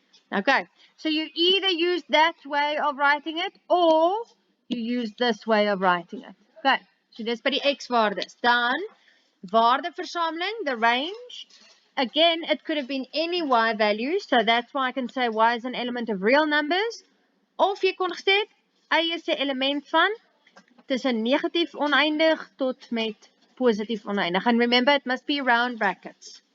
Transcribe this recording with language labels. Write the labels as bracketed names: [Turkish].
[English] Okay, so you either use that way of writing it, or you use this way of writing it. [Afrikaans] Okay, so dis by die X-waardes. Dan, waardeversameling, [English] the range. Again, it could have been any Y value, so that's why I can say Y is an element of real numbers. [Afrikaans] Of jy kon gesê het, Y is 'n element van tussen negatief oneindig tot met positief oneindig. [English] And remember, it must be round brackets.